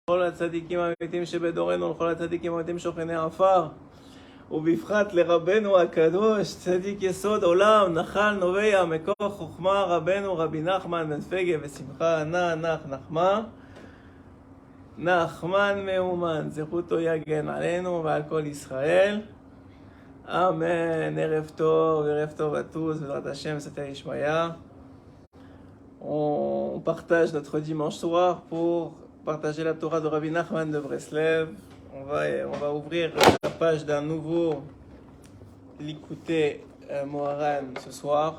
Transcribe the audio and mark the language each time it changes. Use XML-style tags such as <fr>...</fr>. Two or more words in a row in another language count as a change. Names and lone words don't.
<he>לכל הצדיקים האמיתיים שבדורנו, לכל הצדיקים האמיתיים שוכני עפר, ובפרט לרבנו הקדוש, צדיק יסוד עולם, נחל נובע, מקור חוכמה, רבנו רבי נחמן בן פגה ושמחה, נחמה, נחמן מאומן, זכותו יגן עלינו ועל כל ישראל.</he> <fr>Amen.</fr> <he>ערב טוב</he> <fr>à tous,</fr> <he>בעזרת השם,</he> <fr>c'était Ishmaya. On partage notre dimanche soir pour partager la Torah de Rabbi Nachman de Breslev. On va ouvrir la page d'un nouveau Likutei Moharan ce soir.</fr>